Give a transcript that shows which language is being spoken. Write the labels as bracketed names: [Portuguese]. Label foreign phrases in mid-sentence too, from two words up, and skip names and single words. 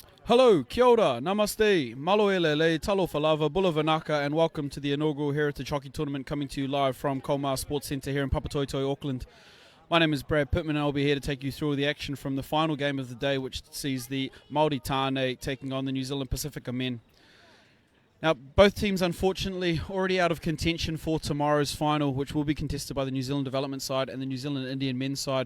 [English] Hello, [Māori] kia ora, [Samoan] namaste, maloele le talo falava, [Fijian] bula vanaka, [English] and welcome to the inaugural Heritage Hockey Tournament coming to you live from Colmar Sports Centre here in Papatoetoe, Auckland. My name is Brad Pittman and I'll be here to take you through the action from the final game of the day, which sees the Maori Tāne taking on the New Zealand Pasifika men. Now, both teams unfortunately already out of contention for tomorrow's final, which will be contested by the New Zealand Development side and the New Zealand Indian men's side.